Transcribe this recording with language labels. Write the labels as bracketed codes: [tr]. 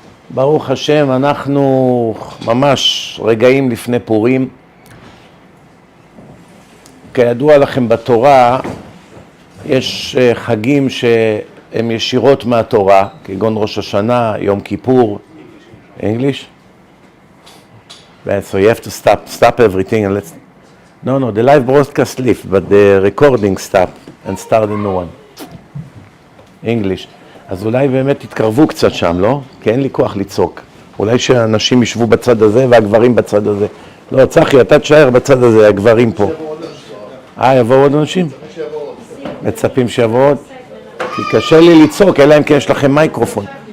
[he] ברוך השם, אנחנו ממש רגעים לפני פורים. כידוע לכם בתורה, יש חגים שהם ישירות מהתורה, כגון ראש השנה, יום כיפור. [en] English? So you have to stop everything and let's... No, the live broadcast left, but the recording stop and start a new one. English. [he] אז אולי באמת תתקרבו קצת שם, לא? כי אין לי כוח לצעוק. אולי שאנשים ישבו בצד הזה והגברים בצד הזה. לא, צחי, אתה תשאר בצד הזה, הגברים פה. יבואו עוד אנשים? מצפים שיבואו עוד? כי קשה לי לצעוק, אלא אם כן יש לכם מייקרופון.